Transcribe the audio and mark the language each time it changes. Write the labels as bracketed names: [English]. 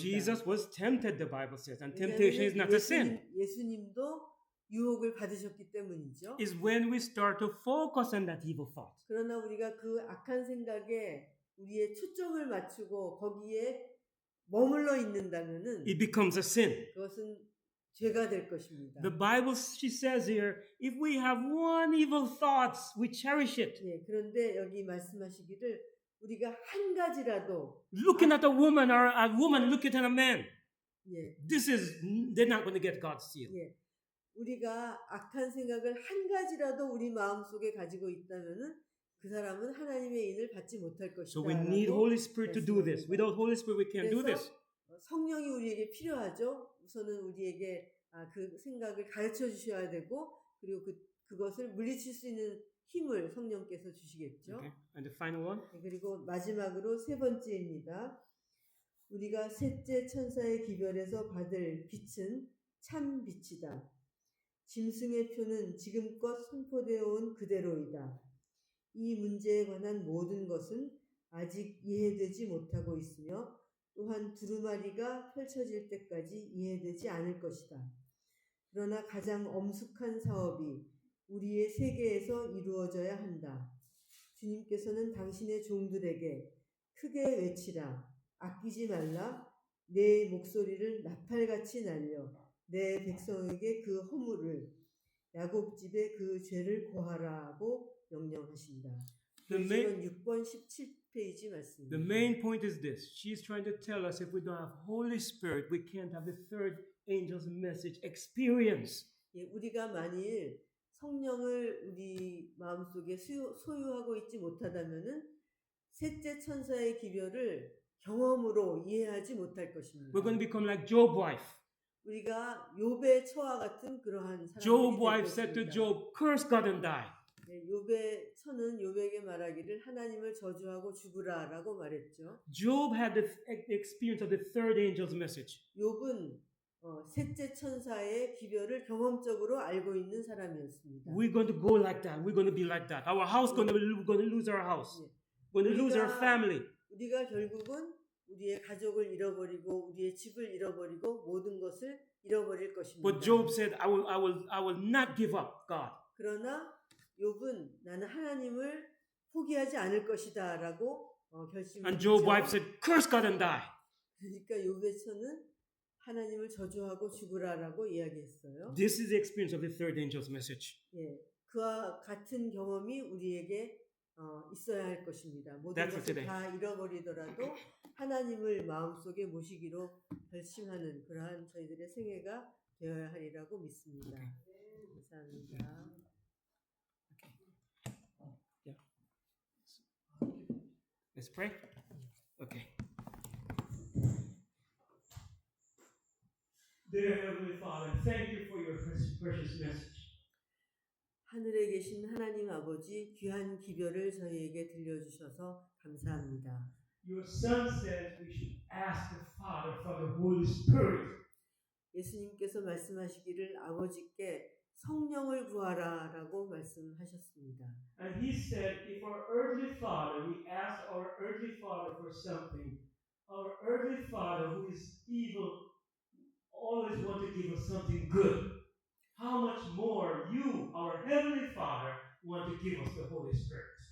[English] Jesus was tempted, the Bible says, and temptation is not a sin. [Korean] 예수님도 유혹을 받으셨기 때문이죠. [English] It's when we start to focus on that evil thought. [Korean] 그러나 우리가 그 악한 생각에 우리의 초점을 맞추고 거기에 머물러 있는다면은 [English] It becomes a sin. [Korean] 그것은 죄가 될 것입니다. [English] The Bible, she says here, if we have one evil thought, we cherish it. [Korean] 예, 그런데 여기 말씀하시기를 우리가 한 가지라도 [English] Looking at a woman or a woman looking at a man, [Korean] 예, [English] they're not going to get God's seal. [Korean] 예, 우리가 악한 생각을 한 가지라도 우리 마음속에 가지고 있다면은 그 사람은 하나님의 인을 받지 못할 것이다. [English] So we need Holy Spirit to do this. Without Holy Spirit, we can't do this. [Korean] 성령이 우리에게 필요하죠. 우선은 우리에게 그 생각을 가르쳐 주셔야 되고 그리고 그것을 물리칠 수 있는 힘을 성령께서 주시겠죠. [English] Okay. And the final one. [Korean] 그리고 마지막으로 세 번째입니다. 우리가 셋째 천사의 기별에서 받을 빛은 참 빛이다. 짐승의 표는 지금껏 선포되어 온 그대로이다. 이 문제에 관한 모든 것은 아직 이해되지 못하고 있으며 또한 두루마리가 펼쳐질 때까지 이해되지 않을 것이다. 그러나 가장 엄숙한 사업이 우리의 세계에서 이루어져야 한다. 주님께서는 당신의 종들에게 크게 외치라, 아끼지 말라, 내 목소리를 나팔같이 날려 내 백성에게 그 허물을 야곱집에 그 죄를 고하라고 명령하신다. 요즘은 6번 17페이지 말씀입니다. [English] The main point is this. She's trying to tell us if we don't have Holy Spirit, we can't have the third angel's message experience. [Korean] 예, 우리가 만일 성령을 우리 마음속에 소유하고 있지 못하다면은 셋째 천사의 기별을 경험으로 이해하지 못할 것입니다. [English] We're going to become like Job's wife. [Korean] 우리가 욥의 처와 같은 그러한 사람들이 [English] Job's [Korean] 될 [English] wife said to [Korean] 것입니다. [English] Job, curse God and die. [Korean] 네, 욥의 처는 욥에게 말하기를 하나님을 저주하고 죽으라라고 말했죠. [English] Job had the experience of the third angel's message. [Korean] 욥은 셋째 천사의 기별을 경험적으로 알고 있는 사람이었습니다. [English] We're going to go like that. We're going to be like that. Our house we're going to lose our house. We're going to lose our family. [Korean] 우리가 결국은 우리의 가족을 잃어버리고 우리의 집을 잃어버리고 모든 것을 잃어버릴 것입니다. [English] But Job said, I will not give up God. [Korean] 그러나 욥은 나는 하나님을 포기하지 않을 것이다라고 결심했죠. [English] And Job's wife said, curse God and die. [Korean] 그러니까 욥의 처는 하나님을 저주하고 죽으라라고 이야기했어요. [English] This is the experience of the third angel's message. [Korean] 예, 그와 같은 경험이 우리에게 있어야 할 것입니다. 모든 [English] That's for [Korean] 것을 [English] today. [Korean] 다 잃어버리더라도 하나님을 마음속에 모시기로 결심하는 그러한 저희들의 생애가 되어야 하리라고 믿습니다. 감사합니다. [English] Yeah. Let's pray. Okay. Dear Heavenly Father, thank you for your precious message. [Korean] 하늘에 계신 하나님 아버지 귀한 기별을 저희에게 들려주셔서 감사합니다. [English] Your Son says we should ask the Father for the Holy Spirit. [Korean] 예수님께서 말씀하시기를 아버지께 성령을 구하라라고 말씀하셨습니다. [English] And He said, if our earthly father, we ask our earthly father for something, our earthly father who is evil always want to give us something good. How much more you, our Heavenly Father, want to give us the Holy Spirit?